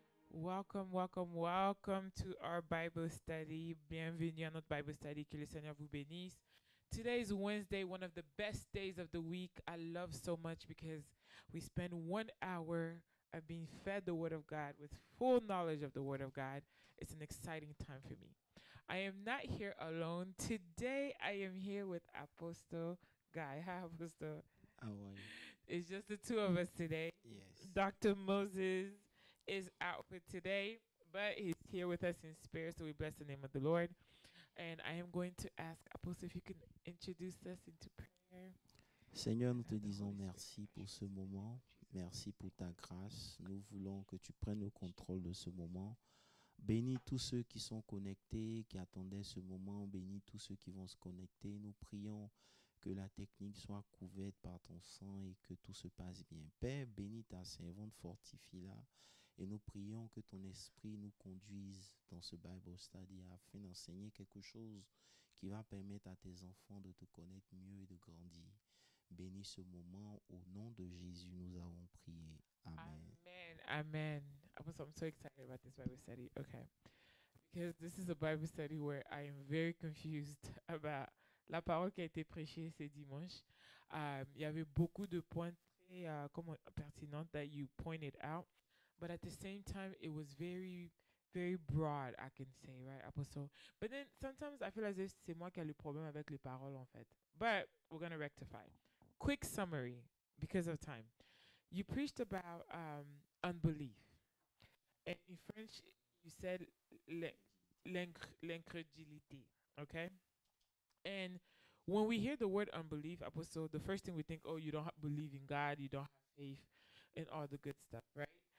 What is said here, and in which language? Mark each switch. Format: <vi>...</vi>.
<en>welcome, welcome, welcome to our Bible study.</en> <fr>Bienvenue à notre Bible study. Que le Seigneur vous bénisse.</fr> <en>Today is Wednesday, one of the best days of the week. I love so much because we spend 1 hour of being fed the Word of God with full knowledge of the Word of God. It's an exciting time for me. I am not here alone. Today I am here with Apostle Guy. Hi, Apostle. How are you? It's just the two of us today. Yes. Dr. Moses is out for today, but he's here with us in spirit, so we bless the name of the Lord. And I am going to ask Apostle if you can introduce us into prayer.</en> <fr>Seigneur, nous te</fr> <en>And the</en> <fr>disons</fr> <en>Holy Spirit</en> <fr>merci pour ce</fr> <en>us in.</en> <fr>moment. Merci pour ta grâce. Nous voulons que tu prennes le contrôle de ce moment. Bénis tous ceux qui sont connectés, qui attendaient ce moment. Bénis tous ceux qui vont se connecter. Nous prions que la technique soit couverte par ton sang et que tout se passe bien. Père, bénis ta servante, fortifie-la. Et nous prions que ton esprit nous conduise dans ce Bible study afin d'enseigner quelque chose qui va permettre à tes enfants de te connaître mieux et de grandir. Bénis ce moment. Au nom de Jésus, nous avons prié. Amen. Amen. Amen.</fr> <en>Apostle, I'm so excited about this Bible study. Okay. Because this is a Bible study where I am very confused about</en> <fr>la parole qui a été prêchée ce dimanche. Il y avait beaucoup de points très pertinents</fr> <en>that you pointed out. But at the same time, it was very, very broad, I can say, right, Apostle? But then sometimes I feel as if</en> <fr>c'est moi qui a le problème avec les paroles, en fait.</fr> <en>But we're going to rectify. Quick summary, because of time. You preached about unbelief. And in French, you said l'incrédulité, okay? And when we hear the word unbelief, Apostle, the first thing we think, oh, you don't believe in God, you don't have faith, and all the good stuff, right?</en>